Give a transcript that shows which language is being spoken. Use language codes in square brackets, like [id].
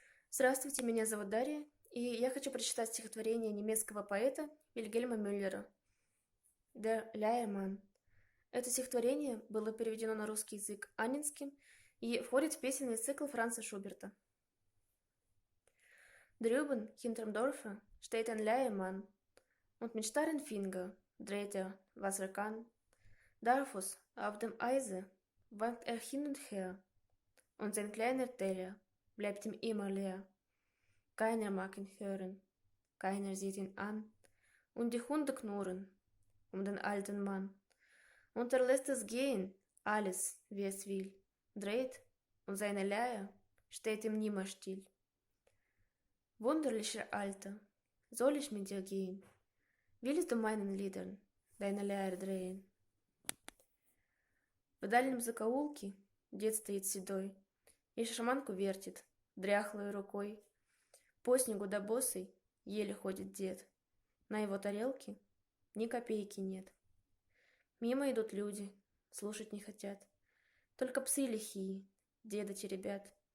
[ru] Здравствуйте, меня зовут Дарья, и я хочу прочитать стихотворение немецкого поэта Вильгельма Мюллера «Der Leiermann». Это стихотворение было переведено на русский язык Анненским и входит в песенный цикл Франца Шуберта. [de] Drüben, hinterm Dorfe, steht ein Leiermann, und mit starren Finger dreht was er kann. Barfuß auf dem Eise wankt er hin und her, und sein kleiner Teller bleibt ihm immer leer. Keiner mag ihn hören, keiner sieht ihn an, und die Hunde knurren den alten Mann. Und er lässt es gehen, alles, wie es will, dreht, und seine Leier steht ihm nimmer still. Wunderlicher Alter, soll ich mit dir gehen? Willst du meinen Liedern deine Leier drehen? [ru] В дальнем закоулке дед стоит седой и шарманку вертит дряхлой рукой. По снегу да босой еле ходит дед. На его тарелке ни копейки нет. Мимо идут люди, слушать не хотят. Только псы лихие, деда теребят.